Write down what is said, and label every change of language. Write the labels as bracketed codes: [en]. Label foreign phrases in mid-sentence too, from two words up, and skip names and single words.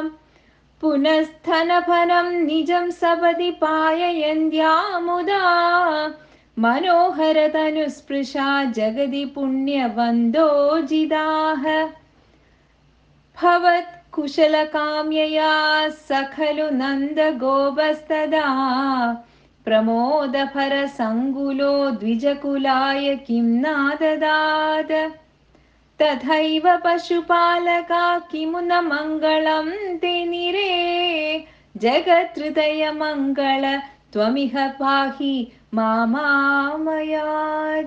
[sa] പുനഃസ്ഥനഫനം നിജം സപദി പായയന്ത്യാമുദാ മനോഹരതനുസ്പൃശാ ജഗതി പുണ്യവന്തോജിതാഃ. ഭവത് കുശലകാമ്യയാ സഖലു നന്ദഗോപസ്തദാ प्रमोदभरसङ्गुलो द्विजकुलाय किं नाददाद। तथैव पशुपालका किमु न मङ्गलं ते निरे। जगत्हृदयमङ्गल त्वमिह पाहि मामामयाद।